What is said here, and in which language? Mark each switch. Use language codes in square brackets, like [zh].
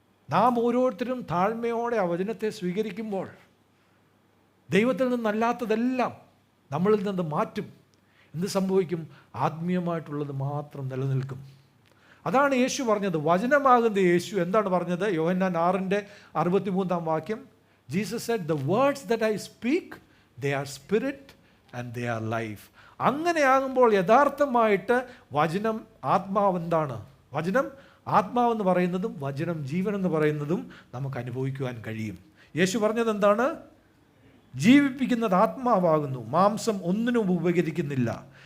[ml] നാം ഓരോരുത്തരും താഴ്മയോടെ ആ വചനത്തെ സ്വീകരിക്കുമ്പോൾ ദൈവത്തിൽ നിന്നല്ലാത്തതെല്ലാം നമ്മളിൽ നിന്ന് മാറ്റും. എന്ത് സംഭവിക്കും? ആത്മീയമായിട്ടുള്ളത് മാത്രം നിലനിൽക്കും. അതാണ് യേശു പറഞ്ഞത്. വചനമാകുന്ന യേശു എന്താണ് പറഞ്ഞത്? [en] യോഹന്നാൻ 6:63 Jesus said, "The words that I speak, they are spirit and they are life." [ml] അങ്ങനെയാകുമ്പോൾ യഥാർത്ഥമായിട്ട് വചനം ആത്മാവെന്താണ്? വചനം ആത്മാവെന്ന് പറയുന്നതും വചനം ജീവനെന്ന് പറയുന്നതും നമുക്ക് അനുഭവിക്കുവാൻ കഴിയും. യേശു പറഞ്ഞത് എന്താണ്? ജീവിപ്പിക്കുന്നത് ആത്മാവാകുന്നു, മാംസം ഒന്നിനും ഉപകരിക്കുന്നില്ല.